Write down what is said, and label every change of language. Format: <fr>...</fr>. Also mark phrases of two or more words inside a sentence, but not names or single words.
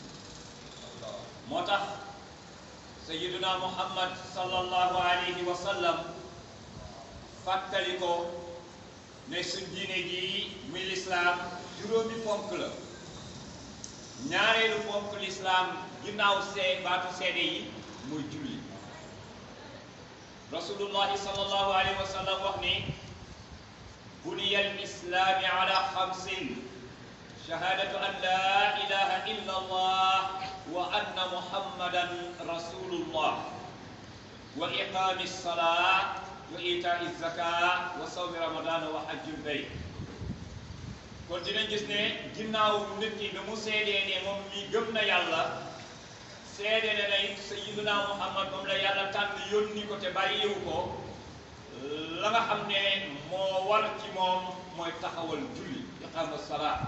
<wo>moo tax</wo> <ar>سيدنا محمد صلى الله عليه وسلم</ar> <wo>fàttali ko ne suñ diine ji muy lislaam juróomi ponk la. ñaareelu ponk lislaam ginnaaw baatu seede yi muy julli.</wo> <ar>رسول الله صلى الله عليه وسلم</ar> <wo>wax ni</wo> <ar>بني الإسلام على خمس: شهادة أن لا إله إلا الله وأن محمدا رسول الله وإقام الصلاة وإيتاء الزكاة وصوم رمضان وحج البيت.</ar> <wo>kon dinañ gis ne ginnaaw nit ki bi mu seedee ne moom mi gëm na yàlla, seede ne na it</wo> <ar>سيدنا محمد</ar> <wo>moom la yàlla tànn yónni ko te bàyyiwu ko, la nga xam ne moo war ci moom mooy taxawal julli,</wo> <ar>إقام الصلاة.</ar>